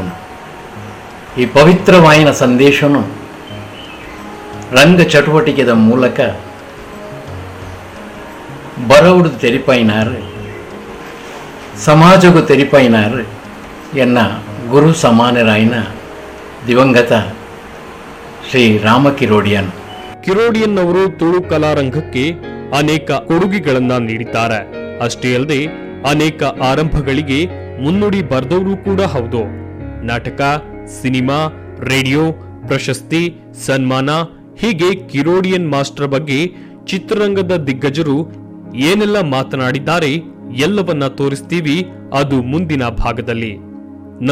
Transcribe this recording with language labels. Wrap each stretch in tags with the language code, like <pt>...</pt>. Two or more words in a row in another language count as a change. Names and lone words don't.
<tcy>ಈ ಪವಿತ್ರವಾಯಿನ ಸಂದೇಶನು ರಂಗ ಚಟುವಟಿಕೆದ ಮೂಲಕ ಬರವುಡು ತೆರಿಪೈನಾರ್ ಸಮಾಜಗೂ ತೆರಿಪೈನಾರ್ ಎನ್ನ ಗುರು ಸಮಾನರಾಯಿನ ದಿವಂಗತ ಶ್ರೀ ರಾಮ ಕಿರೋಡಿಯನ್.</tcy> <kn>ಕಿರೋಡಿಯನ್ ಅವರು ತುಳು ಕಲಾರಂಗಕ್ಕೆ ಅನೇಕ ಕೊಡುಗೆಗಳನ್ನ ನೀಡಿದ್ದಾರೆ. ಅಷ್ಟೇ ಅಲ್ಲದೆ ಅನೇಕ ಆರಂಭಗಳಿಗೆ ಮುನ್ನುಡಿ ಬರೆದವರು ಕೂಡ ಹೌದು. ನಾಟಕ, ಸಿನಿಮಾ, ರೇಡಿಯೋ, ಪ್ರಶಸ್ತಿ, ಸನ್ಮಾನ ಹೀಗೆ ಕಿರೋಡಿಯನ್ ಮಾಸ್ಟರ್ ಬಗ್ಗೆ ಚಿತ್ರರಂಗದ ದಿಗ್ಗಜರು ಏನೆಲ್ಲ ಮಾತನಾಡಿದ್ದಾರೆ ಎಲ್ಲವನ್ನ ತೋರಿಸ್ತೀವಿ, ಅದು ಮುಂದಿನ ಭಾಗದಲ್ಲಿ.</kn>